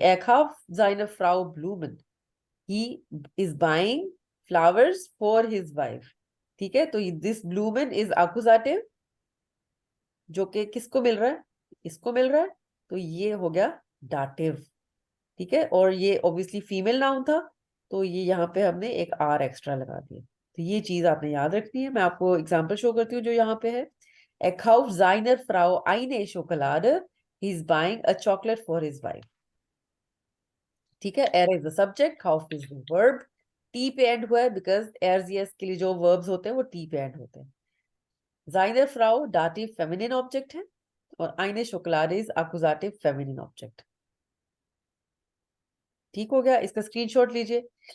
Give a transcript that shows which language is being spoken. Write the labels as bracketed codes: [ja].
[de] Er kauft seine Frau Blumen। [en] He is buying flowers for his wife। [hi] ठीक है, तो this ब्लूमन is accusative, जो कि किसको मिल रहा है? इसको मिल रहा है। तो ये हो गया डाटिव, ठीक है। और ये ऑब्वियसली फीमेल नाउन था, तो ये यहाँ पे हमने एक आर एक्स्ट्रा लगा दिया। तो ये चीज आपने याद रखनी है। मैं आपको एग्जांपल शो करती हूँ जो यहाँ पे है। [de] Er kauft seiner Frau eine Schokolade। [en] He is buying a chocolate for his wife। [hi] ठीक है, [en] er is the subject, kauft is the verb। [hi] T पे एंड हुआ है बिकॉज एर्स यस के लिए जो वर्ब्स होते हैं वो टी पे एंड होते हैं। Seine Frau दाटिव फेमिनिन ऑब्जेक्ट है, और eine Schokolade is accusative feminine object. ठीक हो गया, इसका स्क्रीनशॉट लीजिए।